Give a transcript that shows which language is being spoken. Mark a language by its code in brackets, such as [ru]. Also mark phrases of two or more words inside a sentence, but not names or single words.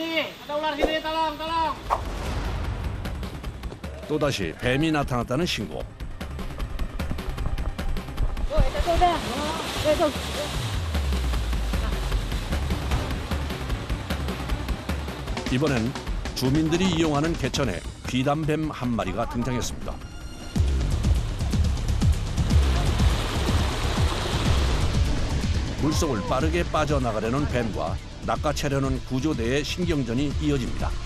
[id] Ada ular sini, tolong, tolong. [ko] 또다시 뱀이 나타났다는 신고. [id] Itu udah. Itu. [ko] 이번엔 주민들이 이용하는 개천에 비단뱀 한 마리가 등장했습니다. 물속을 빠르게 빠져나가려는 뱀과 낚아채려는 구조대의 신경전이 이어집니다.